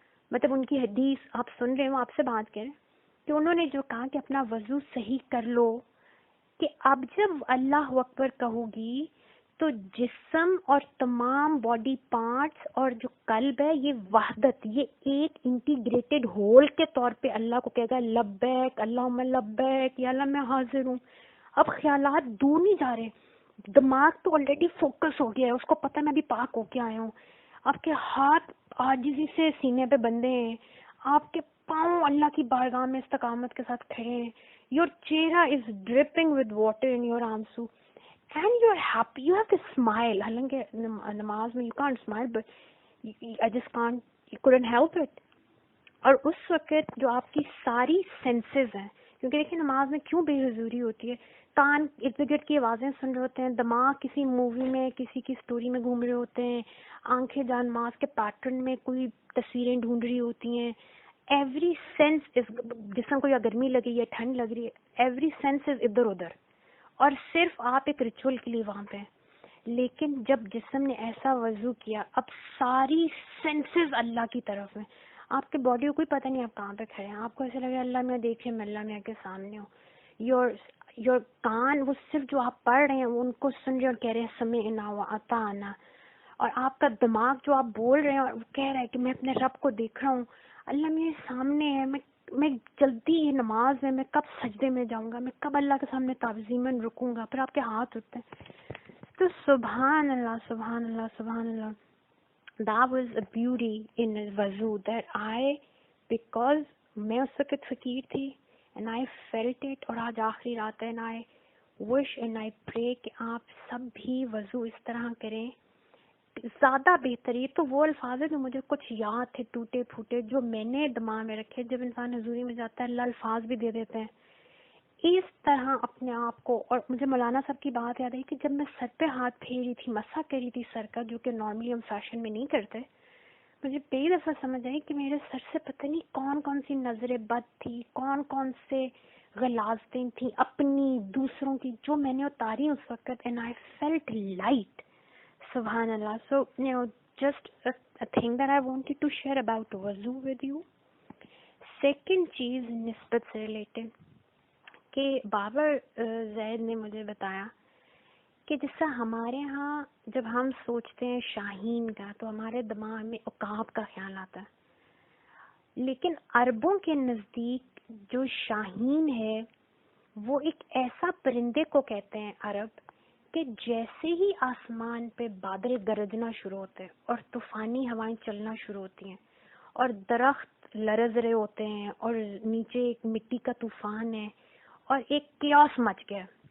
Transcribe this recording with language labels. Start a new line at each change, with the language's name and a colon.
Urdu: مطلب ان کی حدیث آپ سن رہے ہو، آپ سے بات کریں، کہ انہوں نے جو کہا کہ اپنا وضو صحیح کر لو، کہ اب جب اللہ اکبر کہو گی تو جسم اور تمام باڈی پارٹس اور جو قلب ہے یہ وحدت، یہ ایک
English: integrated whole
Urdu: کے طور پہ اللہ کو کہے گا
Arabic: لبیک اللہم لبیک،
Urdu: یا اللہ میں حاضر ہوں. اب خیالات دور نہیں جا رہے، دماغ تو آلریڈی فوکس ہو گیا ہے، اس کو پتہ میں بھی پاک ہو کے آیا ہوں. آپ کے ہاتھ عاجزی سے سینے پہ بندھے ہیں، آپ کے پاؤں اللہ کی بارگاہ میں استقامت کے ساتھ کھڑے ہیں.
English: Your chehra is dripping with water in your aansu and you're happy, you have this smile.
Urdu: حالانکہ نماز میں
English: you can't smile but I just couldn't help it.
Urdu: اور اس وقت جو آپ کی ساری سینسز ہیں، کیونکہ دیکھیں نماز میں کیوں بے حضوری ہوتی ہے، کان ارد گرد کی آوازیں سن رہے ہوتے ہیں، دماغ کسی مووی میں کسی کی سٹوری میں گھوم رہے ہوتے ہیں، آنکھیں جان ماس کے پیٹرن میں کوئی تصویریں ڈھونڈ رہی ہوتی ہیں.
English: every sense is,
Urdu: جسم کو یا گرمی لگ رہی ہے ٹھنڈ لگ رہی ہے، ایوری سینس از ادھر ادھر، اور صرف آپ ایک ریچول کے لیے وہاں پہ. لیکن جب جسم نے ایسا وضو کیا، اب ساری سینسز اللہ کی طرف ہیں. آپ کے باڈی کو کوئی پتہ نہیں آپ کہاں پہ کھڑے ہیں، آپ کو ایسا لگے اللہ میں دیکھے، میں اللہ میں کے سامنے ہوں. یور کان وہ صرف جو آپ پڑھ رہے ہیں ان کو سن رہے ہیں اور کہہ رہے ہیں
Arabic: سمعنا واطعنا،
Urdu: اور آپ کا دماغ جو آپ بول رہے ہیں اور وہ کہہ رہا ہے کہ میں اپنے رب کو دیکھ رہا ہوں، اللہ میرے سامنے ہے، میں جلدی یہ نماز میں کب سجدے میں جاؤں گا، میں کب اللہ کے سامنے تعظیماً رکوں گا. پھر آپ کے ہاتھ اٹھتے ہیں. تو سبحان اللہ سبحان اللہ سبحان اللہ.
English: That was a beauty in وضو that because
Urdu: میں اس وقت فقیر تھی
English: and I felt it.
Urdu: اور آج آخری رات ہے
English: and I wish and I pray
Urdu: کہ آپ سب بھی وضو اس طرح کریں زیادہ بہتر. یہ تو وہ الفاظ ہیں جو مجھے کچھ یاد تھے ٹوٹے پھوٹے، جو میں نے دماغ میں رکھے. جب انسان حضوری میں جاتا ہے اللہ الفاظ بھی دے دیتے ہیں. اس طرح اپنے آپ کو، اور مجھے مولانا صاحب کی بات یاد آئی کہ جب میں سر پہ ہاتھ پھیر رہی تھی، مسح کر رہی تھی سر کا، جو کہ نارملی ہم فیشن میں نہیں کرتے، مجھے کئی دفعہ سمجھ آئی کہ میرے سر سے پتہ نہیں کون کون سی نظر بد تھی، کون کون سے غلاظتیں تھیں اپنی دوسروں کی جو میں نے اتاری اس وقت,
English: and I felt light.
Urdu: سبحان اللہ.
English: So just a thing that I wanted to share about وضو with you.
Urdu: سیکنڈ چیز نسبت سے ریلیٹڈ کہ بابر زید نے مجھے بتایا کہ جس طرح ہمارے ہاں جب ہم سوچتے ہیں شاہین کا تو ہمارے دماغ میں عقاب کا خیال آتا ہے, لیکن عربوں کے نزدیک جو شاہین ہے وہ ایک ایسا پرندے کو کہتے ہیں عرب کہ جیسے ہی آسمان پہ بادل گرجنا شروع ہوتے ہیں اور طوفانی ہوائیں چلنا شروع ہوتی ہیں اور درخت لرز رہے ہوتے ہیں اور نیچے ایک مٹی کا طوفان ہے اور ایک کیوس مچ گیا,